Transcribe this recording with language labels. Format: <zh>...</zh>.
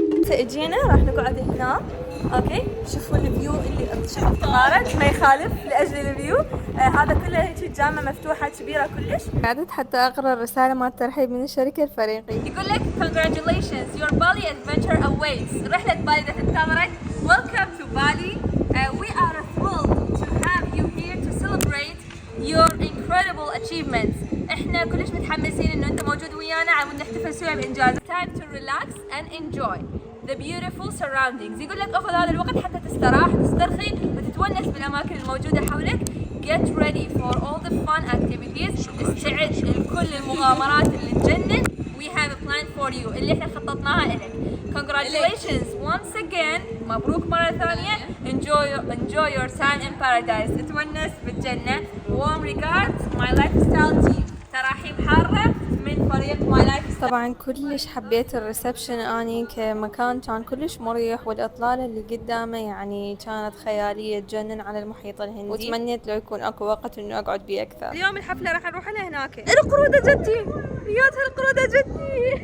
<ar>اجينا راح نقعد هنا، اوكي. شوفوا الفيو اللي شوفوا الطارق ما يخالف لاجل الفيو. هذا كله هيك جامعة مفتوحة كبيرة كلش. قعدت حتى اقرا الرسالة مال الترحيب من الشركة الفريقي، يقول لك</ar> <en>congratulations your Bali adventure awaits.</en> <ar>رحلة بالي ذات انتظرت.</ar> <en>welcome to Bali. We are thrilled to have you here to celebrate your incredible achievements.</en> <ar>احنا كلش متحمسين انه انت موجود ويانا على مود نحتفل سوا بانجاز.</ar> <en>Time to relax and enjoy the beautiful surroundings.</en> <ar>يقول لك اخذ هذا الوقت حتى تستراح تسترخي وتتونس بالاماكن الموجودة حولك.</ar> <en>Get ready for all the fun activities.</en> <ar>استعد لكل المغامرات اللي تجنن.</ar> <en>We have a plan for you</en> <ar>اللي احنا خططناها لك.</ar> <en>Congratulations once again.</en> <ar>مبروك مرة ثانية.</ar> <en>Enjoy your time in paradise.</en> <ar>اتونس بالجنة.</ar> <en>Warm regards my lifestyle team.</en> <ar>تراحيب حارة من فريق My Lifestyle. طبعا كلش حبيت الريسبشن اني كمكان، كان كلش مريح، والاطلالة اللي قدامه يعني كانت خيالية تجنن على المحيط الهندي، وتمنيت لو يكون اكو وقت انه اقعد بيه اكثر. اليوم الحفلة راح نروح لهناك. القرودة جدي، ياتها القرودة جدي.</ar>